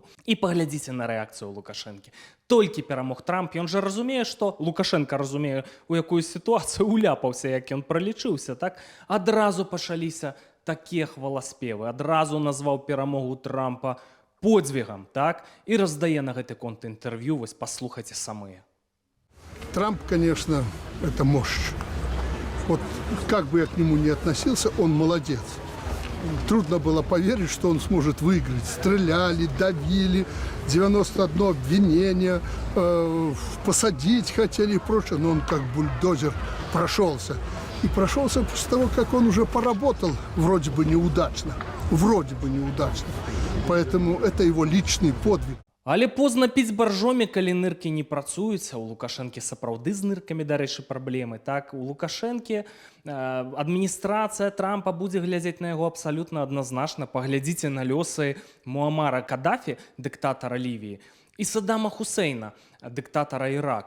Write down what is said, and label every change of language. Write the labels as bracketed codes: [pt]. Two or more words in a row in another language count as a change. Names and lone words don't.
[be] І паглядзіце на рэакцыю Лукашэнкі. Толькі перамог Трамп, ён жа разумее, што Лукашенка разумее, у якую сітуацыю уляпаўся, як ён пралічыўся, так? Адразу пачаліся такія хваласпевы, адразу назваў перамогу Трампа подзвігам, так? І раздае на гэты конт інтэрв'ю, вось паслухайце самыя. [ru] Трамп, конечно, это мощь. Вот как бы я к нему ни относился, он молодец. Трудно было поверить, что он сможет выиграть. Стреляли, давили, 91 обвинение, посадить хотели и прочее, но он как бульдозер прошелся. И прошелся после того, как он уже поработал вроде бы неудачно. Вроде бы неудачно. Поэтому это его личный подвиг. [be] Але позна піць баржомі, калі ныркі не працуюць, у Лукашэнкі сапраўды з ныркамі, дарэчы, праблемы. Так, у Лукашэнкі адміністрацыя Трампа будзе глядзець на яго абсалютна адназначна. Паглядзіце на лёсы Муамара Кадафі, дыктатара Лівіі, і Саддама Хусейна, дыктатара Ірака.